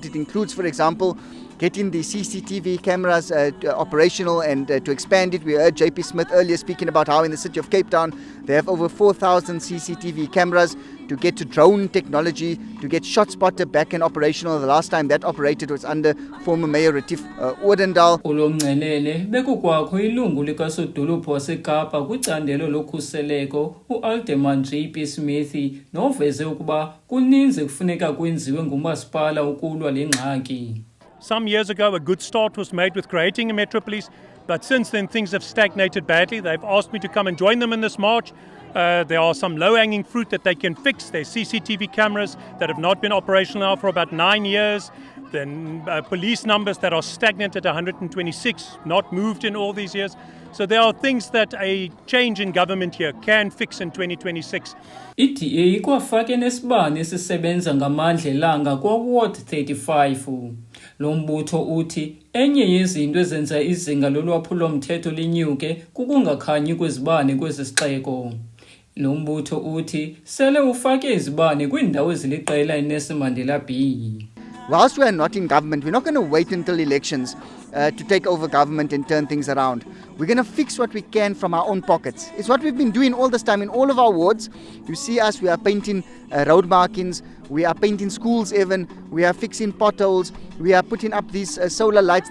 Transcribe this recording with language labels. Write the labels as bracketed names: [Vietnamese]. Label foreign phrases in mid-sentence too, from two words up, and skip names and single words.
[English] It includes, for example, getting the CCTV cameras operational and to expand it. We heard JP Smith earlier speaking about how in the city of Cape Town they have over 4,000 CCTV cameras, to get to drone technology, to get ShotSpotter back and operational. The last time that operated was under former Mayor Retief Odendaal. [Xhosa] Umngcelele bekukwakho ilungu likasodolophu waseKapa kwicandelo lokhuseleko uAlderman JP Smith noveze ukuba kuninzi kufuneka kwenziwe ngumasipala ukulwa le ngxaki. [English] Some years ago, a good start was made with creating a Metro Police, but since then things have stagnated badly. They've asked me to come and join them in this march. There are some low-hanging fruit that they can fix. There's CCTV cameras that have not been operational now for about 9 years. Then police numbers that are stagnant at 126, not moved in all these years. So there are things that a change in government here can fix in 2026. [Xhosa] iDA ikwafake nesibane esisebenza ngamandla elanga kwa-Ward 35. Lo mbutho uthi enye yezinto ezenza izinga lolwaphulo-mthetho linyuke kukungakhanyi kwezibane kwesi sixeko. Lo mbutho uthi sele ufake izibane kwiindawo eziliqela eNelson Bay. [English] Whilst we are not in government, we're not going to wait until elections to take over government and turn things around. We're going to fix what we can from our own pockets. It's what we've been doing all this time in all of our wards. You see us, we are painting road markings, we are painting schools even, we are fixing potholes, we are putting up these solar lights.